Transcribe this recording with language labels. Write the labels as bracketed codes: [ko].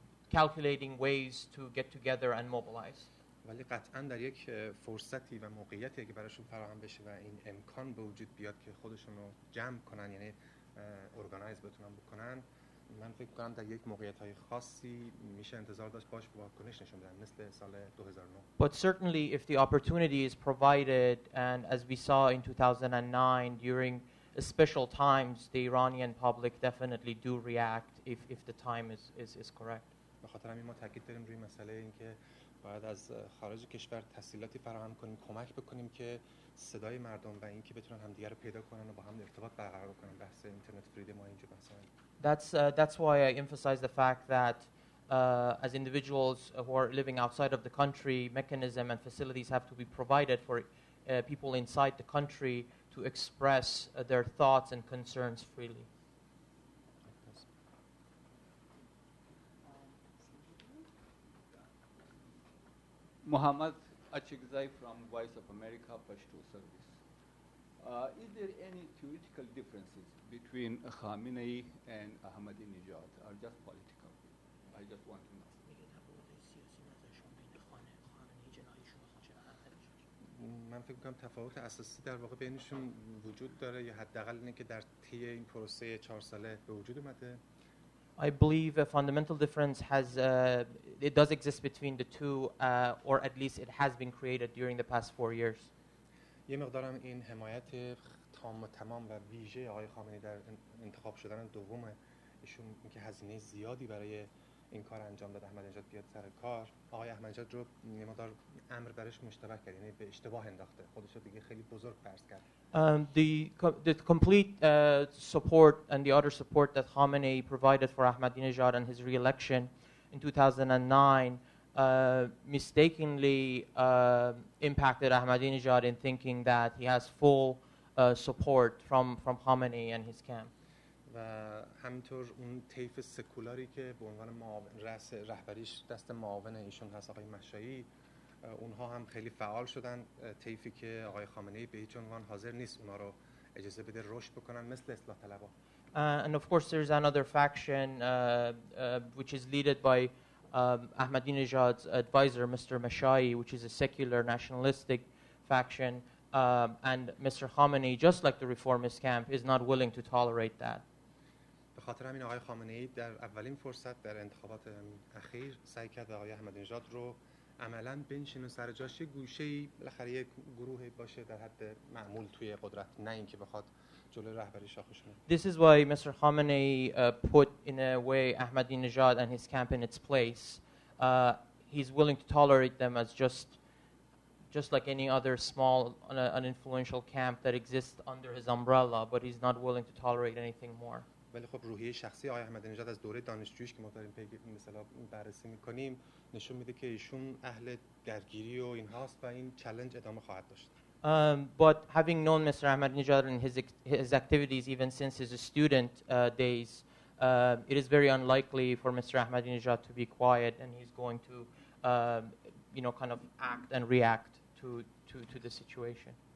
[en] calculating ways to get together and mobilize. [fa] ولی قطعاً در یک فرصتی و موقعیتی که براشون فراهم بشه و این امکان به وجود بیاد که خودشون رو جمع کنن، یعنی ارگانایز بتونن بکنن، من فکر کنم در یک موقعیت‌های خاصی میشه انتظار داشت باش واکنش نشون بدن مثل سال 2009. [en] But certainly if the opportunity is provided, and as we saw in 2009 during special times, the Iranian public definitely do react if the time is correct. [fa] به خاطر همین ما تاکید داریم روی مسئله اینکه باید از خارج کشور تسهیلاتی فراهم کنیم، کمک بکنیم که صدای مردم و اینکه بتونن همدیگه رو پیدا کنن و با هم ارتباط برقرار کنن. بحث اینترنت فریدم و اینجور مسائل. [en] That's why I emphasize the fact that as individuals who are living outside of the country, mechanism and facilities have to be provided for people inside the country to express their thoughts and concerns freely. Muhammad Achigzai from Voice of America, Pashto Service. Is there any theoretical differences between Khamenei and Ahmadinejad, or just political? I just want to know. [fa] من فکر کنم تفاوت اساسی در واقع بینشون وجود داره یا حداقل اینه که در طی این پروسه 4 ساله به وجود اومده. [en] I believe a fundamental difference it does exist between the two, or at least it has been created during the past 4 years. [fa] یه مقدارم این حمایت تام و تمام و ویژه آقای خامنه‌ای در انتخاب شدن دوم ایشون، اینکه هزینه زیادی برای این کار انجام داد احمدی‌نژاد بیاد سر کار، آقای احمدی‌نژاد رو یه مقدار امر برش مشتبه کرد، یعنی به اشتباه انداخته، خودش رو دیگه خیلی بزرگ فرض کرد. [en] The complete support and the other support that Khamenei provided for Ahmadinejad and his re-election in 2009 mistakenly impacted Ahmadinejad in thinking that he has full support from Khamenei and his camp. [fa] و همینطور اون طیف سکولاری که به عنوان رأس رهبریش دست معاون ایشون هست آقای مشایی، اونها هم خیلی فعال شدن، طیفی که آقای خامنه‌ای به هیچ عنوان حاضر نیست اونا رو اجازه بده رشد بکنن، مثل اصلاح طلبها. [en] And of course there's another faction which is led by Ahmadinejad's advisor, Mr. Mashai, which is a secular nationalistic faction, and Mr. Khamenei, just like the reformist camp, is not willing to tolerate that. [fa] به خاطر همین آقای خامنه‌ای در اولین فرصت در انتخابات اخیر سعی کرد آقای احمدی‌نژاد رو عملاً بنشینه سر جاش، یه گوشه‌ای بالاخره یک گروهی باشه در حد معمول توی قدرت، نه اینکه بخواد جلوی رهبری شاخش کنه. [en] This is why Mr. Khamenei put in a way Ahmadinejad and his camp in its place. He's willing to tolerate them as just like any other small, uninfluential camp that exists under his umbrella, but he's not willing to tolerate anything more. [fa] ولی خب روحیه شخصی آقای احمدی‌نژاد از دوره دانشجوییش که ما داریم مثلا بررسی می‌کنیم نشون میده که ایشون اهل درگیری و اینهاست و این چالش ادامه خواهد داشت. [en] But having known Mr. Ahmadinejad and his activities even since his student days, it is very unlikely for Mr. Ahmadinejad to be quiet, and he's going to, kind of act and react to the situation.